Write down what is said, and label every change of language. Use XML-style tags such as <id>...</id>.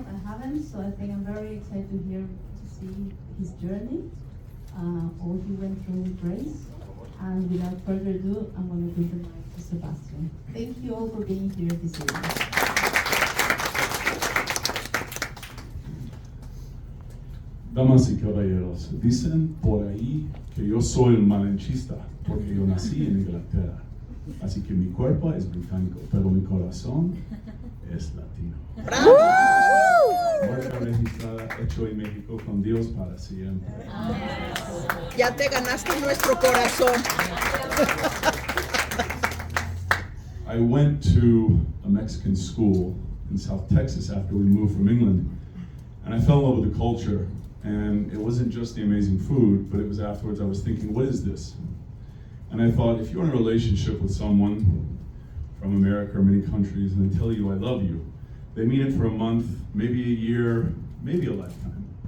<en>I haven't, so I think I'm very excited to see his journey, all he went through with Grace. And without further ado, I'm going to give the mic to Sebastian. Thank you all for being here this evening.</en> <es>Damas y caballeros, dicen por ahí que yo soy un malinchista porque yo nací en Inglaterra. Así que mi cuerpo es británico, pero mi corazón es latino. ¡Bravo! Marca registrada, hecho en México, con Dios para siempre. Ya te ganaste nuestro corazón.</es> <en>I went to a Mexican school in South Texas after we moved from England, and I fell in love with the culture. And it wasn't just the amazing food, but it was afterwards I was thinking, what is this? And I thought, if you're in a relationship with someone from America or many countries and they tell you I love you, they mean it for a month, maybe a year, maybe a lifetime.</en>